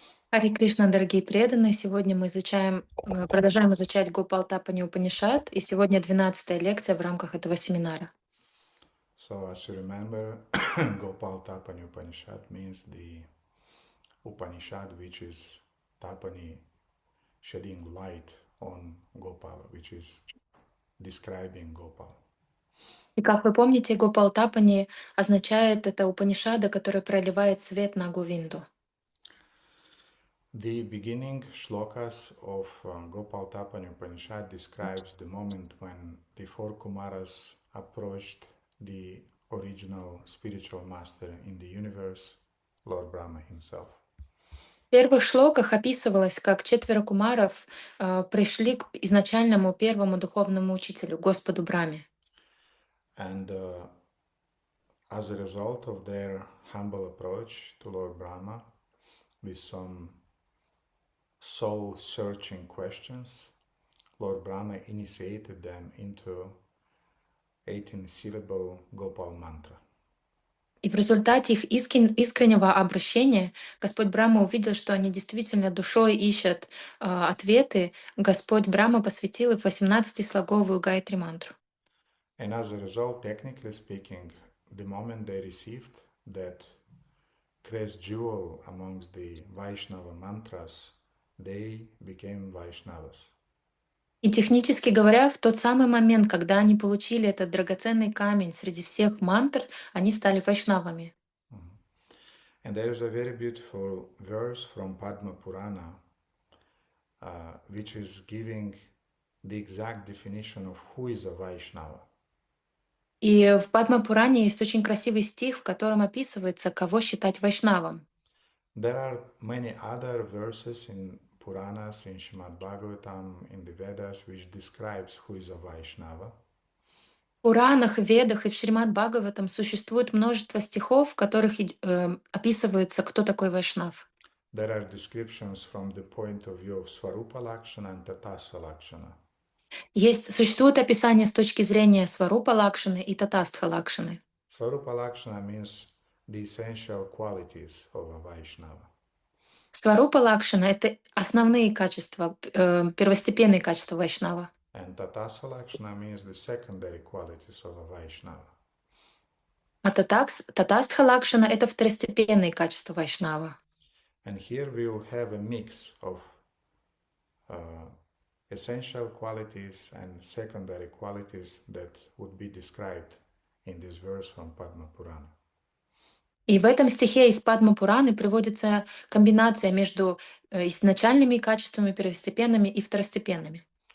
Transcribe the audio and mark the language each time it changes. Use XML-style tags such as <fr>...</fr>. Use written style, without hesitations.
<ru>Харе Кришна, дорогие преданные! Сегодня мы продолжаем изучать Гопалатапани Упанишад, и сегодня 12-я лекция в рамках этого семинара.</ru> <en>So, as you remember, Gopalатапani Upanishad means the Upanishad which is Tapani, shedding light on Gopal, which is describing Gopal.</en> <ru>И как вы помните, Гопалатапани означает это Упанишада, который проливает свет на Говинду.</ru> <en>The beginning shlokas of Gopalатапani Upanishad describes the moment when the four Kumaras approached the original spiritual master in the universe, Lord Brahma himself.</en> <ru>В первых шлоках описывалось, как 4 кумаров пришли к изначальному первому духовному учителю, Господу Брахме.</ru> <en>And as a result of their humble approach to Lord Brahma, with some soul-searching questions, Lord Brahma initiated them into 18-syllable Gopal Mantra.</en> <ru>И в результате их искреннего обращения Господь Брахма увидел, что они действительно душой ищут ответы. Господь Брахма посвятил их 18-слоговую Гайатри мантру.</ru> <en>And as a result, technically speaking, the moment they received that crest jewel amongst the Vaishnava mantras, they became Vaishnavas.</en> <ru>И технически говоря, в тот самый момент, когда они получили этот драгоценный камень среди всех мантр, они стали вайшнавами.</ru> <en>And there is a very beautiful verse from Padma Purana, which is giving the exact definition of who is a Vaishnava.</en> <ru>И в Падма-Пуране есть очень красивый стих, в котором описывается, кого считать вайшнавом.</ru> <en>There are many other verses in Puranas, in Srimad Bhagavatam, in the Vedas, which describes who is a Vaishnava.</en> <ru>В Пуранах, Ведах и в Шримад Бхагаватам существует множество стихов, в которых описывается, кто такой вайшнав.</ru> <en>There are descriptions from the point of view of Swarupa Lakshana and Tatastha Lakshana.</en> <ru>Существует описание с точки зрения Сварупа Лакшаны и Татастха Лакшаны.</ru> <en>Swarupa Lakshana means the essential qualities of a Vaishnava.</en> <ru>Сварупа Лакшана — это основные качества, первостепенные качества вайшнава.</ru> <en>And Tatastha Lakshana means the secondary qualities of a Vaishnava.</en> <ru>А Татастха Лакшана — это второстепенные качества вайшнава.</ru> <en>And here we will have a mix of essential qualities and secondary qualities that would be described in this verse from Padma Purana.</en> <ru>И в этом стихе из Падма Пураны приводится комбинация между изначальными качествами, первостепенными и второстепенными.</ru>